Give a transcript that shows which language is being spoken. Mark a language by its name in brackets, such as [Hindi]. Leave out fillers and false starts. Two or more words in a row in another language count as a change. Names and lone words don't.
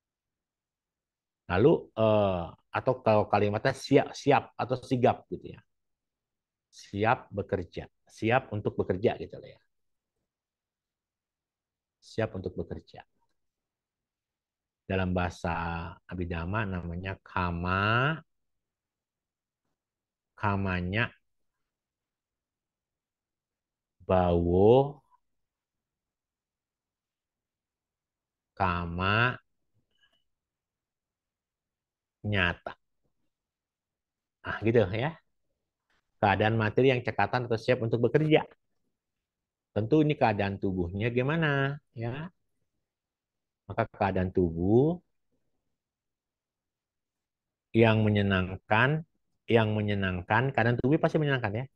[Indonesian] Lalu atau kalau kalimatnya siap, siap atau sigap gitu ya. siap bekerja, siap untuk bekerja gitu loh ya. Siap untuk bekerja. Dalam bahasa Abhidhamma namanya kama, kamanya, bawo, kama, nyata. Nah, gitu ya. Keadaan materi yang cekatan atau siap untuk bekerja. Tentu ini keadaan tubuhnya gimana, ya. Maka keadaan tubuh yang menyenangkan, keadaan tubuh pasti menyenangkan ya.